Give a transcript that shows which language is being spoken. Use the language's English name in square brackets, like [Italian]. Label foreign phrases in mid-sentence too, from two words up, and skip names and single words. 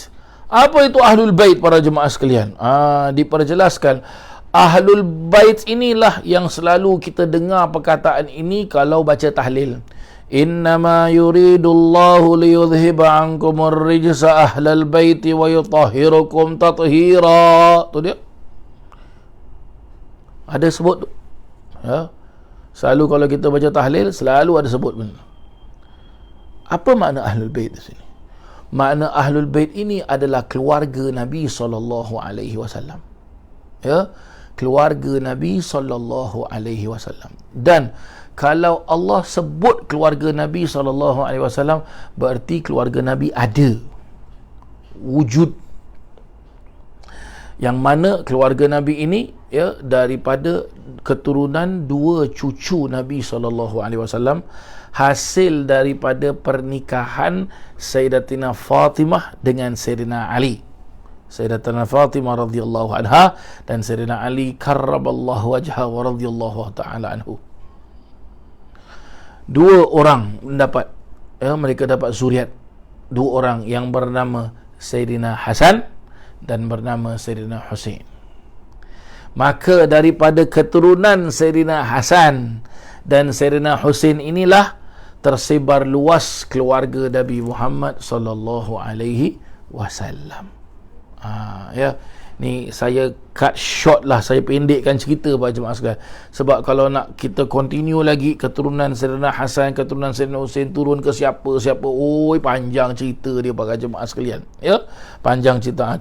[Malay] Apa itu Ahlul Bait para jemaah sekalian? Diperjelaskan, Ahlul Bait inilah yang selalu kita dengar perkataan ini kalau baca tahlil. [Arabic] إنما يريد الله ليذهب عنكم الرجس أهل البيت ويطهركم تطهيرا. [Malay] Tu dia. Ada sebut tu. Ya. Selalu kalau kita baca tahlil, selalu ada sebut benda. Apa makna ahlul bait di sini? Makna ahlul bait ini adalah keluarga Nabi SAW. Ya, keluarga Nabi SAW. Dan kalau Allah sebut keluarga Nabi SAW, berarti keluarga Nabi ada, wujud. Yang mana keluarga Nabi ini, ya, daripada keturunan dua cucu Nabi SAW, hasil daripada pernikahan Sayyidatina Fatimah dengan Sayyidina Ali. Sayyidatina Fatimah [Arabic] رضي الله عنها [Malay] dan Sayyidina Ali [Arabic] كرم الله وجهه ورضي الله تعالى عنه. [Malay] Dua orang mendapat, ya, mereka dapat zuriat. Dua orang yang bernama Sayyidina Hasan dan bernama Sayyidina Husain. Maka daripada keturunan Sayyidina Hasan dan Sayyidina Husain inilah tersebar luas keluarga Nabi Muhammad [Arabic] صلى الله عليه وسلم. [Malay] Ya, ni saya [English] cut short [Malay] lah, saya pendekkan cerita pada jemaah sekalian. Sebab kalau nak kita continue lagi keturunan Sayyidina Hasan, keturunan Sayyidina Husain turun ke siapa, oi panjang cerita dia pada jemaah sekalian. Ya, panjang cerita.